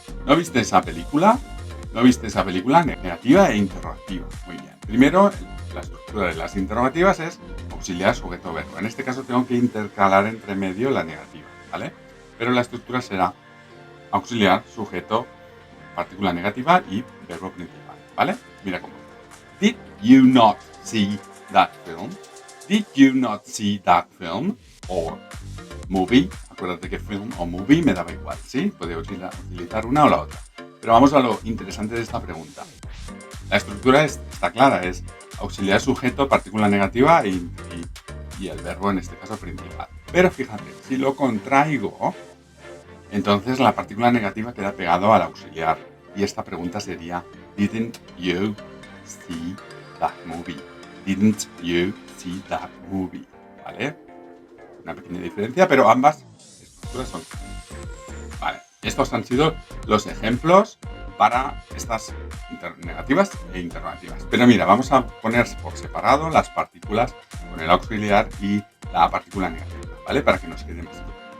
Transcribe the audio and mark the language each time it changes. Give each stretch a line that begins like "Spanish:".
Spanish: ¿No viste esa película? ¿No viste esa película? Negativa e interrogativa. Muy bien. Primero, la estructura de las interrogativas es auxiliar, sujeto, verbo. En este caso tengo que intercalar entre medio la negativa, ¿vale? Pero la estructura será auxiliar, sujeto, partícula negativa y verbo principal, ¿vale? Mira cómo.
English: Did you not see that film? Did you not see that film? Or movie.
Spanish: Acuérdate que film o movie me daba igual, ¿sí? Podía utilizar una o la otra. Pero vamos a lo interesante de esta pregunta. La estructura está clara, es auxiliar, sujeto, partícula negativa y el verbo en este caso principal. Pero fíjate, si lo contraigo, entonces la partícula negativa queda pegado al auxiliar. Y esta pregunta sería
English: Didn't you see that movie? Didn't you see that movie?
Spanish: ¿Vale? Una pequeña diferencia, pero ambas estructuras son. Vale. Estos han sido los ejemplos para estas negativas e interrogativas. Pero mira, vamos a poner por separado las partículas con el auxiliar y la partícula negativa, ¿vale? Para que nos quede más claro.